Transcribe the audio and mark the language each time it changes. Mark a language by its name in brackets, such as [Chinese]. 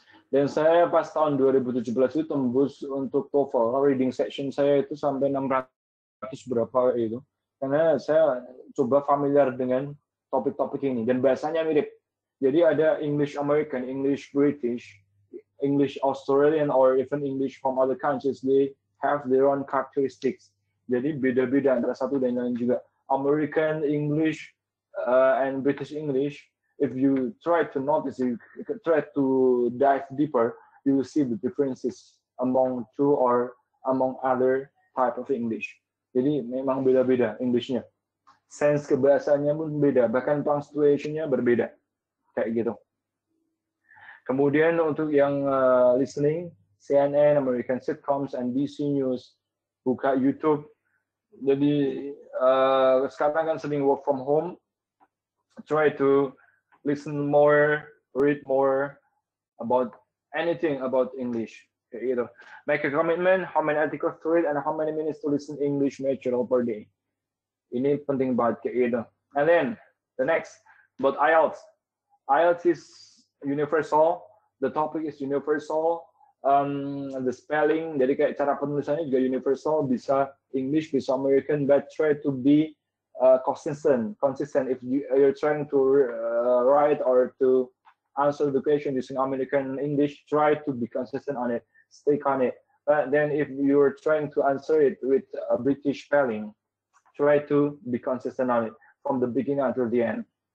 [Indonesian] Dan saya pas tahun 2017 itu tembus untuk TOEFL. Reading section saya itu sampai 600 berapa itu. karena saya coba familiar dengan topik-topik ini dan bahasanya mirip. Jadi ada [English] English American, English British, English Australian, or even English from other countries. They have their own characteristics. [Indonesian] Jadi beda-beda antara satu dan lain juga. [English] American English and British English, if you try to notice, you try to dive deeper, you will see the differences among two or among other type of English. [Indonesian] Jadi memang beda-beda Englishnya. Sense kebahasaannya pun beda, bahkan punctuation-nya berbeda. Kayak gitu. Kemudian untuk yang listening, CNN, American sitcoms, NBC News, buka YouTube. Jadi sekarang kan sering work from home. [English] Try to listen more, read more about anything about English. [Indonesian] Kayak gitu. [English] Make a commitment, how many articles to read and how many minutes to listen English material per day. [Indonesian] Ini penting banget kayak gitu. [English] And then the next, about IELTS. IELTS is universal. The topic is universal. The spelling, [Indonesian] jadi kayak cara penulisannya juga universal. Bisa English, bisa American, [English] but try to be consistent. If you're trying to write or to answer the question using American English, try to be consistent on it. Stick on it. But then if you're trying to answer it with a British spelling, try to be consistent on it from the beginning until the end.